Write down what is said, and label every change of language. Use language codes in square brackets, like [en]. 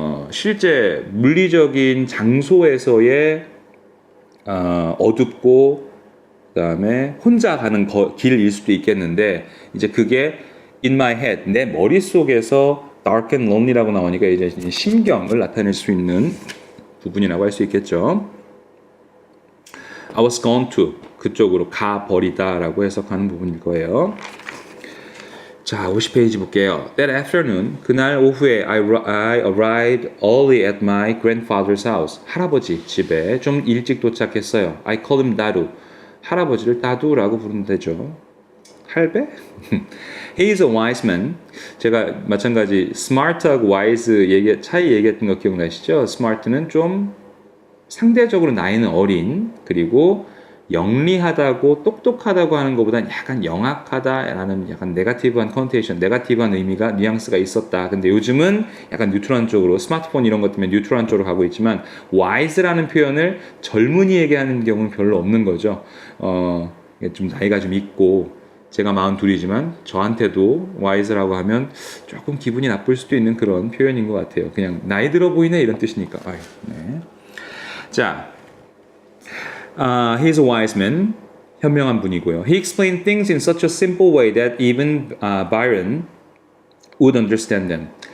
[ko] 실제 물리적인 장소에서의 어둡고 그다음에 혼자 가는 길일 수도 있겠는데 이제 그게 in my head, 내 머릿속에서 dark and lonely라고 나오니까 이제 심경을 나타낼 수 있는 부분이라고 할 수 있겠죠. I was gone to, 그쪽으로 가버리다라고 해석하는 부분일 거예요. 자, 50페이지 볼게요. [en] That afternoon, [ko] 그날 오후에 [en] I arrived early at my grandfather's house. [ko] 할아버지 집에 좀 일찍 도착했어요. [en] I call him 다두. [ko] 할아버지를 다두라고 부르면 되죠. 할배? [en] He is a wise man. [ko] 제가 마찬가지 smart하고 wise 차이 얘기했던 거 기억나시죠? smart는 좀 상대적으로 나이는 어린, 그리고 영리하다고 똑똑하다고 하는 것보다는 약간 영악하다라는 약간 네거티브한 컨테이션, 네거티브한 의미가 뉘앙스가 있었다. 근데 요즘은 약간 뉴트럴한 쪽으로, 스마트폰 이런 것 때문에 뉴트럴한 쪽으로 가고 있지만 wise라는 표현을 젊은이에게 하는 경우는 별로 없는 거죠. 좀 나이가 좀 있고 제가 42이지만 저한테도 wise라고 하면 조금 기분이 나쁠 수도 있는 그런 표현인 것 같아요. 그냥 나이 들어 보이네 이런 뜻이니까. 네. 자, [en] He's a wise man. [ko] 현명한 분이고요. [en] He explained things in such a simple way that even Byron would understand them.